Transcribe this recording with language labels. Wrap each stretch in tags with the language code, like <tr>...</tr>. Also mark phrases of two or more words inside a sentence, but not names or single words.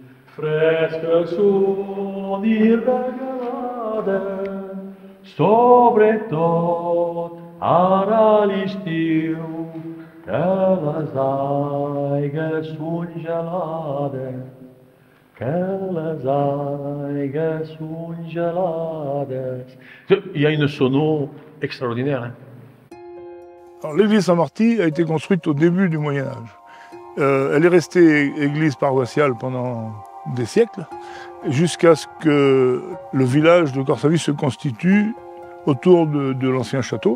<ca>Fresca sono i regalade, sobretot ara l'estiu, que les aigues són gelades, que les aigues són gelades.</ca> <fr>Il y a une sono extraordinaire. Hein. L'église Saint-Marty a été construite au début du Moyen-Âge. Elle est restée église paroissiale pendant des siècles, jusqu'à ce que le village de Corsavy se constitue autour de l'ancien château.</fr>